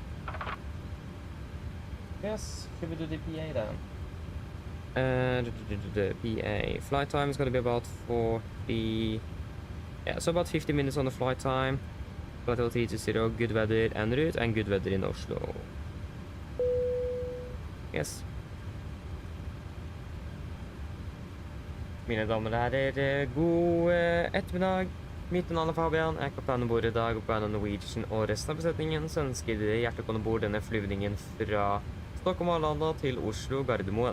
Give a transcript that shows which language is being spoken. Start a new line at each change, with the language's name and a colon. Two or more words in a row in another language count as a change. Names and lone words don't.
English: Yes, should we do the PA then? The PA. Flight time is going to be about 40... Yeah, so about 50 minutes on the flight time. Flight LT to 0, good weather en route, and good weather in Oslo. Yes.
Norwegian: Mine damer og herrer, god ettermiddag. Mitt navn er Fabian, jeg er kaptein ombord i dag, og på vegne av Norwegian og resten av besetningen så ønsker dere hjertelig velkommen ombord denne flyvningen fra Stockholm Arlanda til Oslo Gardermoen.